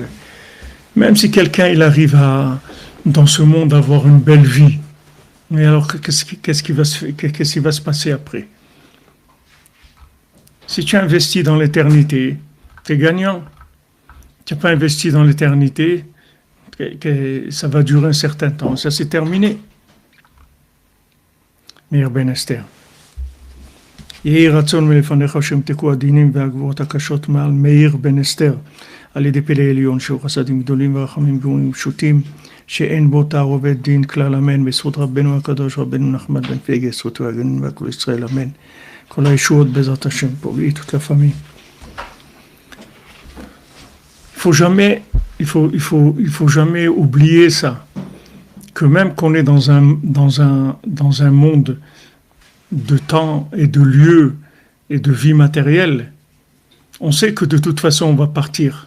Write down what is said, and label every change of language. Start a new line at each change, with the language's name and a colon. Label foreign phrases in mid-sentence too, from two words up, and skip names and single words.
French: Même si quelqu'un il arrive dans ce monde à avoir une belle vie, mais alors qu'est-ce qui va se passer après? Si tu investis dans l'éternité, tu es gagnant. Tu n'as pas investi dans l'éternité, ça va durer un certain temps. Ça c'est terminé. Meir Ben Esther.
Hebrew: יהי רצון מלפניך שמתקו הדינים והגבורות הקשות מעל מאיר בן אסתר על ידי פלא עליון שהוא חסדים גדולים ורחמים גאונים פשוטים שאין בו תערובת דין כלל אמן בזכות רבנו הקדוש רבנו נחמד בן פגה זכותו הגנים והכל ישראל אמן כל הישועות בעזרת השם פה והיא
French: toute la famille. Il faut jamais oublier ça, que même qu'on est dans un monde de temps et de lieu et de vie matérielle, on sait que de toute façon on va partir.